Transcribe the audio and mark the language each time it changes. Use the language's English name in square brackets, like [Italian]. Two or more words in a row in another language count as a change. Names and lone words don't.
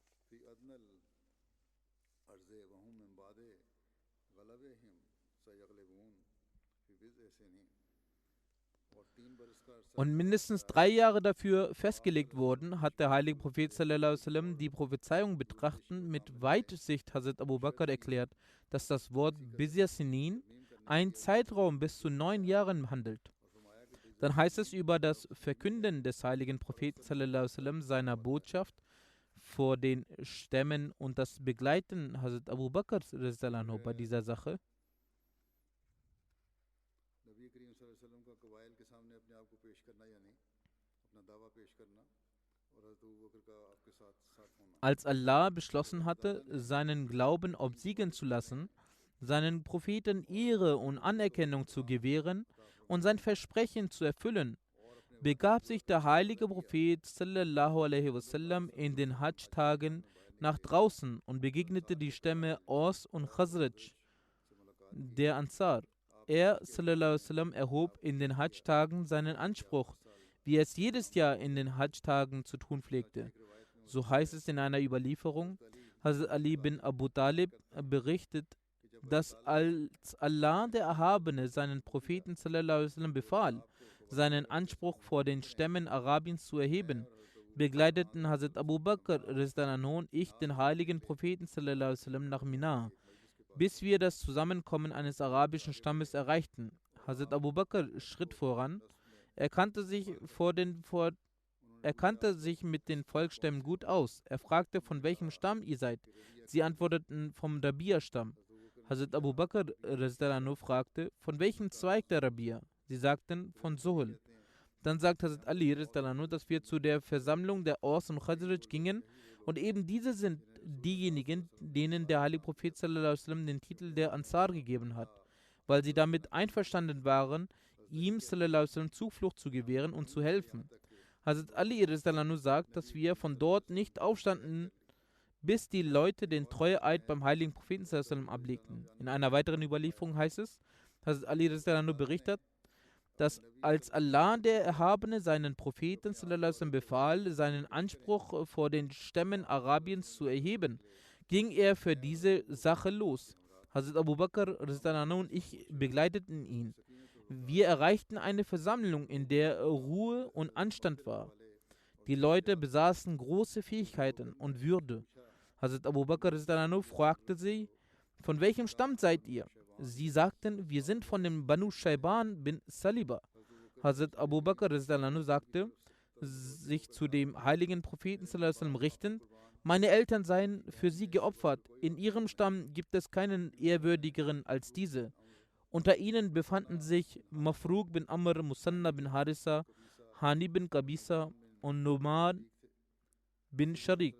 [Arabic] في أدنى الأرض وهم من بعد غلبهم سيغلبون في بضع سنين [Urdu] اور 3 برس کا عرصہ [German] Und mindestens 3 Jahre dafür festgelegt wurden, hat der heilige Prophet [Arabic] صلى الله عليه وسلم [German] die Prophezeiung betrachtend mit Weitsicht Hazrat Abu Bakr erklärt, dass das Wort [Arabic] بضع سنين [German] einen Zeitraum bis zu 9 Jahren handelt. Dann heißt es über das Verkünden des heiligen Propheten [Arabic] صلى الله عليه وسلم [German] seiner Botschaft vor den Stämmen und das Begleiten Hazrat Abu Bakr [Arabic] صلى الله عنه [German] bei dieser Sache. [Urdu] نبی کریم [Arabic] صلى الله عليه وسلم [Urdu] کا قبائل کے سامنے اپنے آپ کو پیش کرنا یعنی اپنا دعویٰ پیش کرنا اور حضرت ابو بکر کا آپ کے ساتھ ساتھ ہونا [German] Als Allah beschlossen hatte, seinen Glauben obsiegen zu lassen, seinen Propheten Ehre und Anerkennung zu gewähren und sein Versprechen zu erfüllen, begab sich der heilige Prophet [Arabic] صلى الله عليه وسلم [German] in den Hajj-Tagen nach draußen und begegnete die Stämme Aus und Khazraj, der Ansar. Er [Arabic] صلى الله عليه وسلم [German] erhob in den Hajj-Tagen seinen Anspruch, wie er es jedes Jahr in den Hajj-Tagen zu tun pflegte. So heißt es in einer Überlieferung, Hazrat Ali bin Abu Talib berichtet, dass als Allah der Erhabene seinen Propheten [Arabic] صلى الله عليه وسلم [German] befahl, seinen Anspruch vor den Stämmen Arabiens zu erheben, begleiteten Hazrat Abu Bakr radhiyallahu und ich den heiligen Propheten [Arabic] صلى الله عليه وسلم [German] nach Mina, bis wir das Zusammenkommen eines arabischen Stammes erreichten. Hazrat Abu Bakr schritt voran. Er kannte sich mit den Volksstämmen gut aus. Er fragte, von welchem Stamm ihr seid. Sie antworteten, vom Rabia-Stamm. Hazrat Abu Bakr radhiyallahu fragte, von welchem Zweig der Rabia? Sie sagten, von Suhl. Dann sagt Hazrat Ali radhiyallahu, dass wir zu der Versammlung der Aus und Khazraj gingen und eben diese sind diejenigen, denen der heilige Prophet [Arabic] صلى الله عليه وسلم [German] den Titel der Ansar gegeben hat, weil sie damit einverstanden waren, ihm [Arabic] صلى الله عليه وسلم [German] Zuflucht zu gewähren und zu helfen. Hazrat Ali radhiyallahu sagt, dass wir von dort nicht aufstanden, bis die Leute den Treueeid beim heiligen Propheten [Arabic] صلى الله عليه وسلم [German] ablegten. In einer weiteren Überlieferung heißt es, Hazrat Ali radhiyallahu berichtet, dass als Allah der Erhabene seinen Propheten [Arabic] صلى الله عليه وسلم [German] befahl, seinen Anspruch vor den Stämmen Arabiens zu erheben, ging er für diese Sache los. Hazrat Abu Bakr radhiyallahu und ich begleiteten ihn. Wir erreichten eine Versammlung, in der Ruhe und Anstand war. Die Leute besaßen große Fähigkeiten und Würde. Hazrat Abu Bakr radhiyallahu fragte sie, von welchem Stamm seid ihr? Sie sagten, wir sind von dem Banu Shayban bin Saliba. Hazrat Abu Bakr radhiyallahu sagte, sich zu dem heiligen Propheten [Arabic] صلى الله عليه وسلم [German] richtend, meine Eltern seien für sie geopfert. In ihrem Stamm gibt es keinen ehrwürdigeren als diese. Unter ihnen befanden sich Mafruq bin Amr, Musanna bin Harisa, Hani bin Qabisa und Numan bin Sharik.